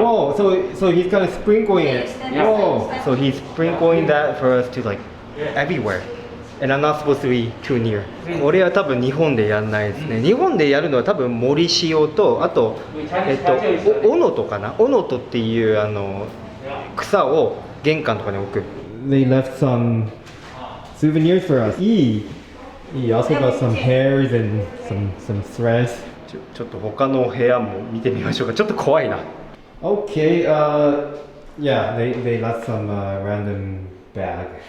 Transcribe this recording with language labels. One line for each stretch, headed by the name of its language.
English: Whoa, so he's kind of sprinkling it. Yeah. Whoa, so he's sprinkling that for us to like everywhere. And I'm not supposed to be too near.
Japanese: これは多分日本でやんないですね。日本でやるのは多分森塩とあとオノトかな。オノトっていう草を玄関とかに置く。
English: They left some souvenirs for us.
Japanese: いい。
English: Also got some hairs and some threads.
Japanese: ちょっと他の部屋も見てみましょうか。ちょっと怖いな。
English: Okay, yeah, they left some random bag.